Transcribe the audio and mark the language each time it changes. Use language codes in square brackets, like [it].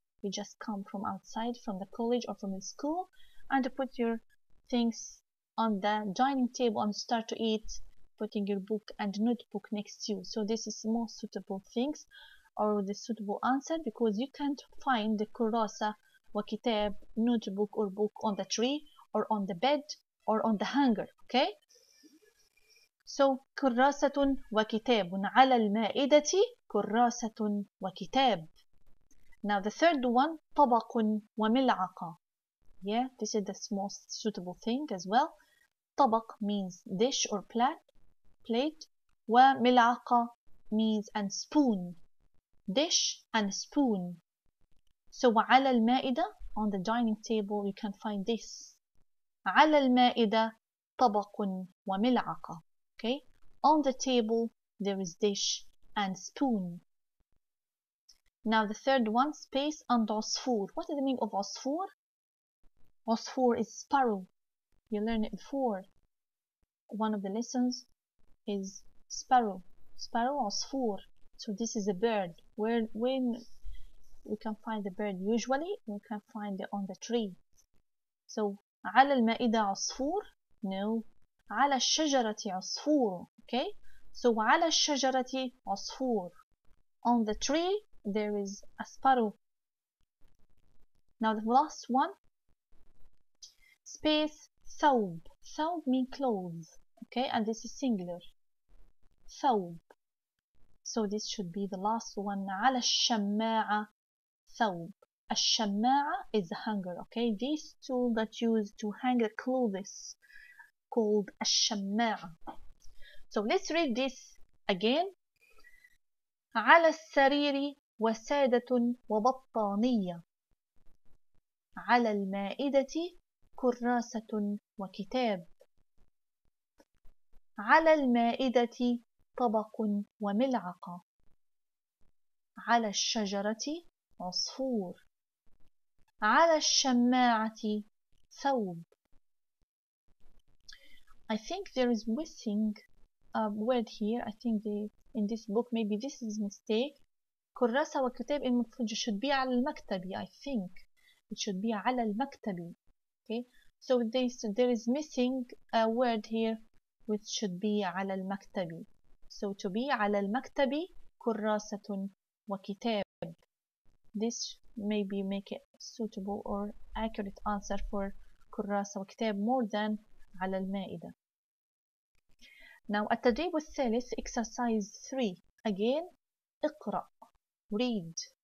[en] You just come from outside, from the college or from the school, and put your things on the dining table and start to eat, putting your book and notebook next to you. So this is the most suitable things, or the suitable answer, because you can't find the kurasa وكتاب, notebook or book on the tree or on the bed or on the hanger. Okay, so [ar] كراسة وكتاب. على المائدة كراسة وكتاب. [en] Now the third one, [ar] طبق وملعقة. [en] Yeah, this is the most suitable thing as well. طبق means dish or plate. وملعقة means and spoon. Dish and spoon. So [ar] على المائدة, [en] on the dining table, you can find this. [ar] على المائدة طبق وملعقة. [en] Okay, on the table there is dish and spoon. Now the third one, space and عصفور. What is the meaning of عصفور? عصفور is sparrow. You learned it before. One of the lessons is sparrow. Sparrow, عصفور. So this is a bird. When we can find the bird, usually we can find it on the tree. [ar] So على المائدة عصفور? No. على الشجرة عصفور. Okay, so على الشجرة عصفور. [en] On the tree there is a sparrow. Now the last one, space ثوب. ثوب means clothes. Okay, and this is singular. ثوب. So this should be the last one. [ar] على الشماعة ثوب. [en] الشماعة is a hanger, okay? This tool that used to hang the clothes called الشماعة. So let's read this again. [ar] على السرير وسادة وبطانية. على المائدة كراسة وكتاب. على المائدة طبق وملعقة. على الشجرة عصفور. على الشماعة ثوب. [en] I think there is missing a word here. I think in this book maybe this is mistake. [ar] كراسة وكتاب المفروض [en] should be [ar] على المكتب. [en] I think it should be [ar] على المكتب. [en] Okay, so there is missing a word here which should be على المكتب. [ar] So to be على المكتب كراسة وكتاب. [en] This maybe make it suitable or accurate answer for [ar] كراسة وكتاب [en] more than [ar] على المائدة. [en] Now [ar] التدريب الثالث [en] exercise 3 again اقرأ read.